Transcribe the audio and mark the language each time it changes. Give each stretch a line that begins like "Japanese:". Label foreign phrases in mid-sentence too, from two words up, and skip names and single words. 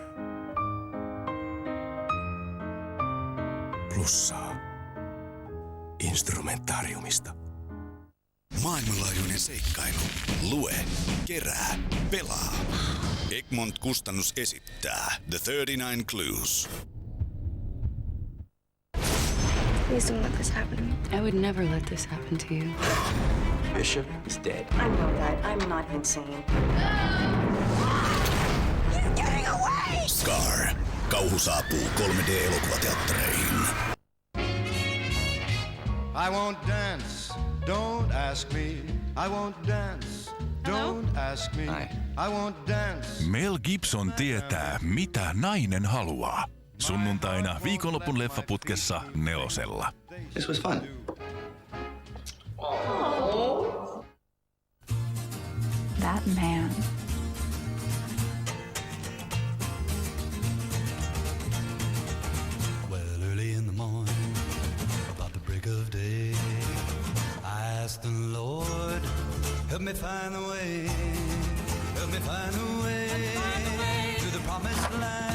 Finnish: Plussaa. Instrumentaariumista. Maailmanlaajuinen seikkailu. Lue, kerää, pelaa. Egmont Kustannus esittää The 39 Clues.
English: Please don't let this happen to me. I would never let this happen to you. Bishop is dead. I know that. I'm not insane. He's getting away! Scar.
Finnish: Kauhu saapuu 3D-elokuvateattereihin.
English: I won't dance, don't ask me. I won't dance, don't ask me. I won't dance.
Finnish: Mel Gibson tietää, mitä nainen haluaa. Sunnuntaina viikonlopun leffaputkessa 4.
English: This was fun. That man. Well, early in the morning, about the break of day, I asked the Lord, help me find the way, help me find the way to the promised land.